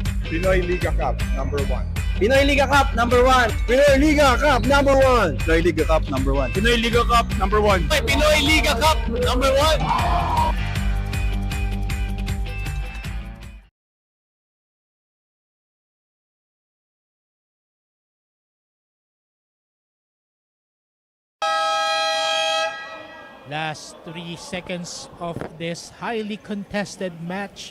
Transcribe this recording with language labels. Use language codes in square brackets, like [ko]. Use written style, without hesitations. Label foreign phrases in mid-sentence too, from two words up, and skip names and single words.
[en] Pinoyliga Cup number 1. Pinoyliga Cup number 1. Pinoyliga Cup number 1. Pinoyliga Cup number 1. Pinoyliga Cup number 1. Pinoyliga Cup number 1. Last 3 seconds of this highly contested match.